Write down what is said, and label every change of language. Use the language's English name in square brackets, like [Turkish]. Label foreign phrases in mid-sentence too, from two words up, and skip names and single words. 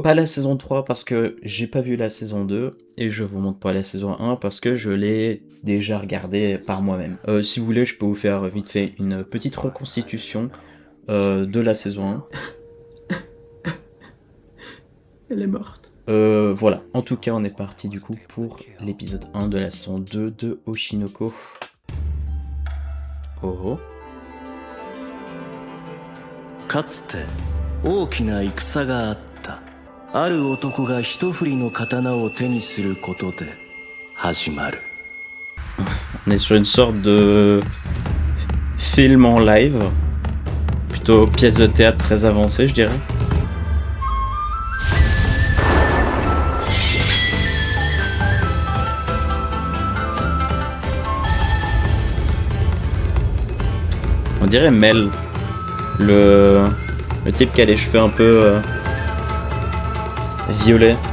[French] Pas la saison 3 parce que j'ai pas vu la saison 2 et je vous montre pas la saison 1 parce que je l'ai déjà regardé par moi-même. Si vous voulez je peux vous faire vite fait une petite reconstitution de la saison 1. Elle est morte. Voilà, en tout cas on est parti du coup pour l'épisode 1 de la saison 2 de Oshinoko. Oh oh. [Japanese] かつて大きな戦があった。ある男が一振りの刀を手にすることで始まる。 [French] On est sur une sorte de film en live, plutôt pièce de théâtre très avancée je dirais. On dirait Mel, le type qui a les cheveux un peu violets.